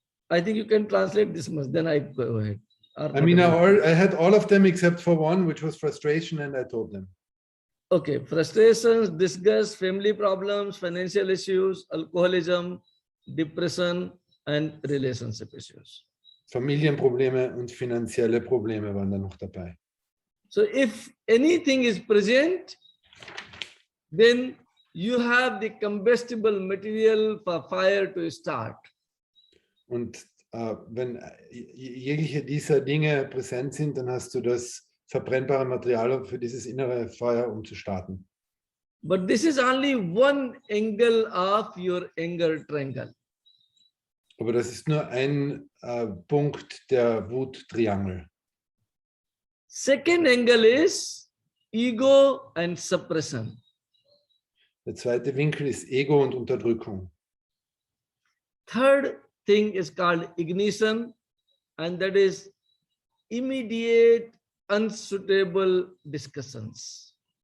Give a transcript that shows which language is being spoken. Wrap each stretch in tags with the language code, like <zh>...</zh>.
<en>I think you can translate this much, then I go ahead. I mean, I had all of them except for one, which was frustration, and I told them. Okay, frustrations, disgust, family problems, financial issues, alcoholism, depression, and relationship issues.</en> <de>Familienprobleme und finanzielle Probleme waren da noch dabei.</de> <en>So if anything is present, then you have the combustible material for fire to start.</en> <de>Und wenn jegliche dieser Dinge präsent sind, dann hast du das verbrennbare Material für dieses innere Feuer, um zu starten.</de> <en>But this is only one angle of your anger triangle.</en> <de>Aber das ist nur ein Punkt der Wut-Triangel.</de> <en>Second angle is ego and suppression.</en> <de>Der zweite Winkel ist Ego und Unterdrückung.</de> <en>Third thing is called ignition, and that is immediate, unsuitable discussions.</en>